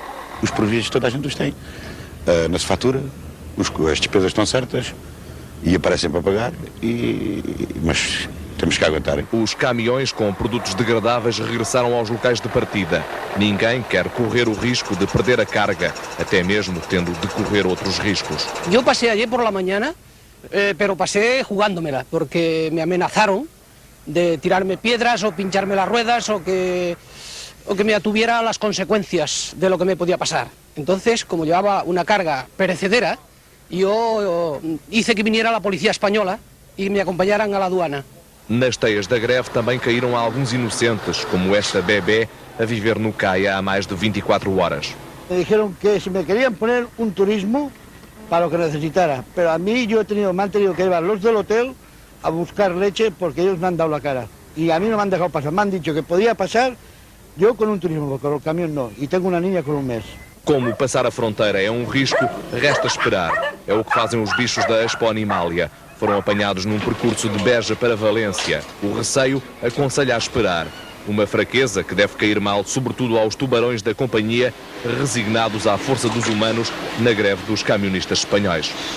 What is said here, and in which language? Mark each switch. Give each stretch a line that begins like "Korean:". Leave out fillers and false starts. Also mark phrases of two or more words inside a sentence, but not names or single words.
Portuguese: Os prejuízos toda a gente os tem. Não se fatura, as despesas estão certas e aparecem para pagar, mas temos que aguentar. Os caminhões com produtos degradáveis regressaram aos locais de partida. Ninguém quer correr o risco de perder a carga, até mesmo tendo de correr outros riscos. Eu passei
Spanish: ayer por la mañana, pero pasé jugándomela, porque me amenazaron de tirarme piedras o pincharme las ruedas o que me atuviera a las consecuencias de lo que me podía pasar. Entonces, como llevaba una carga perecedera, yo hice que viniera la policía española y me acompañaran a la aduana.
Portuguese: Nas teias da greve também caíram alguns inocentes, como esta bebé, a viver no CAIA há mais de 24 horas.
Spanish: Me dijeron que si me querían poner un turismo para lo que necesitara, pero a mí me han tenido que llevar los del hotel a buscar leche porque ellos me han dado la cara. Y a mí no me han dejado pasar, me han dicho que podía pasar yo con un turismo, porque con el camión no, y tengo una niña con un mes.
Portuguese: Como passar a fronteira é um risco, resta esperar. É o que fazem os bichos da Expo Animalia. Foram apanhados num percurso de Beja para Valência. O receio aconselha a esperar. Uma fraqueza que deve cair mal, sobretudo aos tubarões da companhia, resignados à força dos humanos na greve dos camionistas espanhóis.